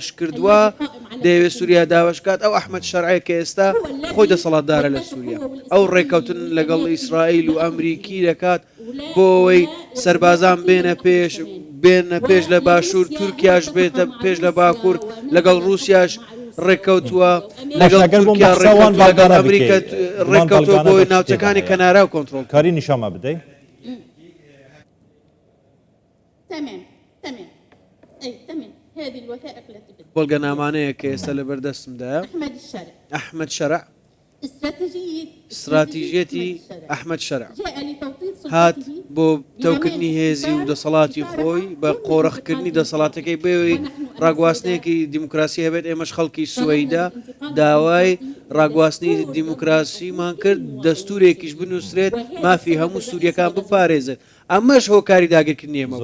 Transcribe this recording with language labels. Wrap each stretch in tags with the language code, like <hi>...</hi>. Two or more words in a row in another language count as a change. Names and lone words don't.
<ckb>کردووە دەیەوێت سووریا دابشکات ئەو ئەحمەد شەرعی کە ئێستا خۆی دەسەڵاتدارە لە سووریا ئەو ڕێکەوتن لەگەڵ ئیسرائیل و ئەمریکی دەکات بۆ ئەوەی سەربازان بێنە پێش لە باشوور تورکیاش بێتە پێش لە باکوور لەگەڵ رووسیاش ڕێکەوتووە لەگەڵ تورکیا لەگەڵ ئەمریکا ڕێکەوتووە بۆی ناوچەکانی کەنارا و کۆنتڕۆڵ کاری نیشانمە بدەیت</ckb> <ar>تمام أي تمام هذه الوثائق التي</ar> <ckb>بەڵگە نامانەیە کە ئێستا لە بەردەستمدایە ئەحمەد شەرع استراتیژیەتی ئەحمەد شەرع هات بۆ تەوکردنی هێزی و دەسەڵاتی خۆی بە قۆڕەخکردنی دەسەڵاتەکەی بێەوەی ڕاگواستنێکی دیموکراسی هەبێت ئێمەش خەڵکی سوەیدا داوای ڕاگواستنی دیموکراسیمان کرد دەستورێکیش بنووسرێت مافی هەموو سووریەکان بپارێزێت ئەمەش هۆکاری داگیرکردنی ئێمە</ckb>